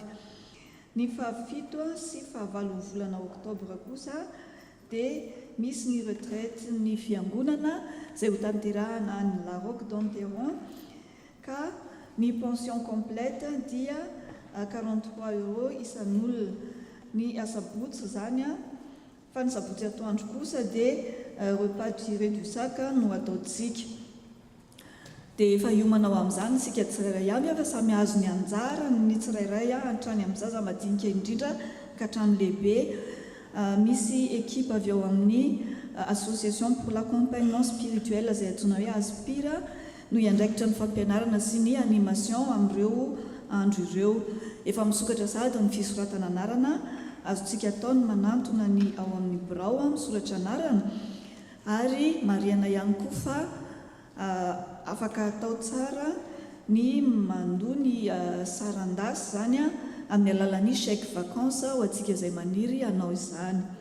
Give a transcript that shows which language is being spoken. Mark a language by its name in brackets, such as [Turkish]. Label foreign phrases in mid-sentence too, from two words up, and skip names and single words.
[Malagasy] Ny fahafito sy fahavalo ny volana oktobra kosa dia misy ny retraite ny fiangonana izay ho tanterahana any La Roque d'Enterron ka ny [French] pension complète [Malagasy] dia 43 € isan'olona. Ny asabotsy zany fa ny sabotsy atoandro kosa dia [French] repas tiré du sac [Malagasy] no ataontsika. Dia efa hiomana ao amin'izany isika tsirairay avy fa samy azo ny anjara ny tsirairay hatrany amin'ny zaza madinika indrindra ka hatrany lehibe. Misy ekipa avy ao amin'ny [French] association pour l'accompagnement spirituel [Malagasy] izay antsoina hoe Aspira no iandraikitra ny fampianarana sy ny animation amin'ireo andro ireo. Efa misokatra sady ny fisoratana anarana azontsika atao ny manantona ny ao amin'ny birao misoratra anarana ary mariana ihany koa fa afaka atao tsara ny mandoa ny sarandasy zany amin'ny alalan'ny [French] chèque vacances [Malagasy] ho antsika izay maniry hanao izany.